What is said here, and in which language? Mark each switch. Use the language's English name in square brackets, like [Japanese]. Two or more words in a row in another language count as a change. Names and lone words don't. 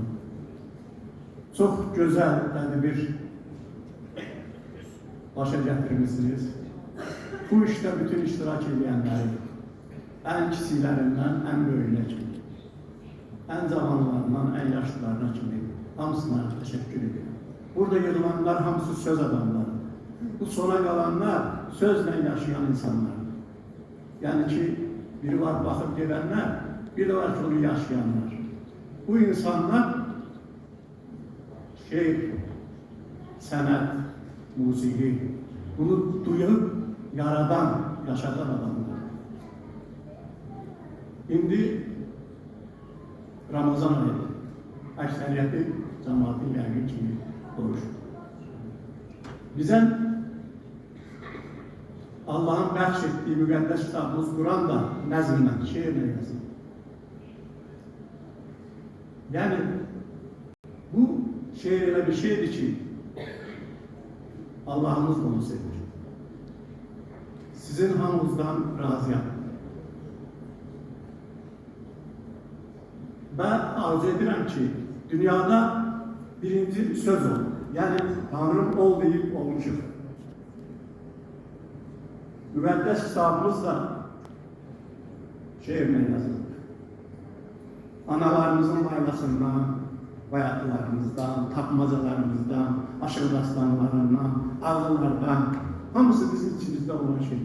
[Azerbaijani] Çox gözəl bir başa gətirmişsiniz. Bu işdə bütün iştirak edənləri, ən kiçiklərindən ən böyüyünə kimi, ən cavanlarından ən yaşlılarına kimi hamısına təşəkkür edirəm. Burada yığılanlar hamısı söz adamları. [Turkish] Bu sona kalanlar sözle yaşayan insanlar. Yani ki biri var bakıp gelenler, bir de var ki onu yaşayanlar. Bu insanlar şiir, sanat, musiki, bunu duyup yaradan, yaşatan adamlar. Şimdi Ramazan ayı, [Azerbaijani] əksəriyyəti cəmaatın yəqin kimi oruç. Bizə Allah'ın bəxş etdiyi müqəddəs kitabımız Quran da nəzmlə, şeirlə yazılır. Yani bu şeir elə bir şeydir ki, Allah'ımız onu sevir. Sizin hamınızdan razıyam. Ben arzu edirəm ki, dünyada birinci söz ol. [Turkish] Yani Tanrım ol deyip olmuşum. [Azerbaijani] Müqəddəs kitabımız da şeirlə yazılır. Analarımızın laylasından, bayatlarımızdan, tapmacalarımızdan, aşırı dastanlarından, ağıllardan, hamısı bizim içimizde olan şeydir.